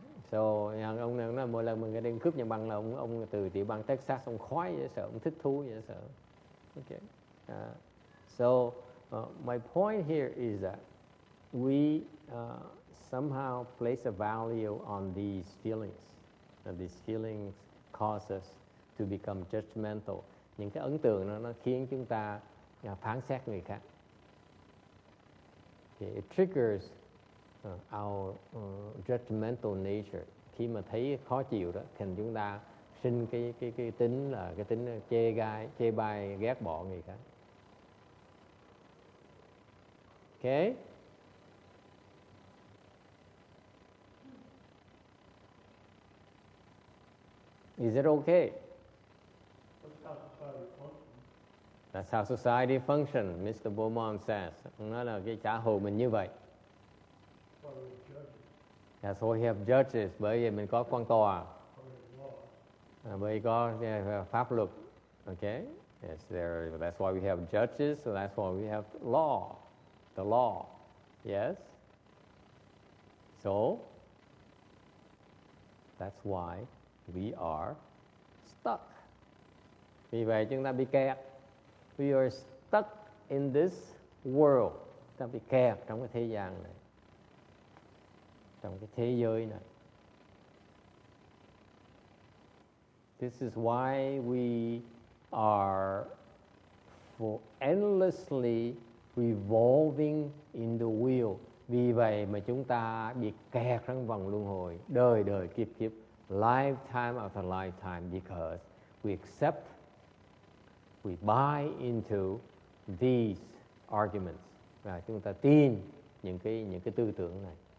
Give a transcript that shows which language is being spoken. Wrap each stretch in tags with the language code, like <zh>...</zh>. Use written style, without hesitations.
<vi>So, ông này nói mỗi lần mình đi cướp nhà băng là ông từ tiểu bang Texas, ông khoái dễ sợ, ông thích thú dễ sợ.</vi> <en>Okay. So, my point here is that we somehow place a value on these feelings. And these feelings cause us to become judgmental.</en> <vi>Những cái ấn tượng nó khiến chúng ta phán xét người khác.</vi> <en>Okay, it triggers our judgmental nature.</en> <vi>Khi mà thấy khó chịu đó, thì chúng ta sinh cái tính là cái tính chê bai, ghét bỏ người khác.</vi> <en>Okay? Is it okay? That's how society functions, Mr. Beaumont says.</en> <vi>Ông nói là cái xã hội mình như vậy.</vi> <en>That's why we have judges,</en> <vi>bởi vì mình có quan tòa. Bởi vì có pháp luật. Okay?</vi> <en>Yes, that's why we have judges, so that's why we have law. The law. Yes? So, that's why we are stuck.</en> <vi>Vì vậy chúng ta bị kẹt.</vi> <en>We are stuck in this world.</en> <vi>Ta bị kẹt trong cái thế gian này. Trong cái thế giới này.</vi> <en>This is why we are endlessly revolving in the wheel.</en> <vi>Vì vậy mà chúng ta bị kẹt trong vòng luân hồi, đời đời kiếp kiếp,</vi> <en>lifetime after lifetime, because we accept, we buy into these arguments.</en> <vi>Và chúng ta tin những cái tư tưởng này.</vi>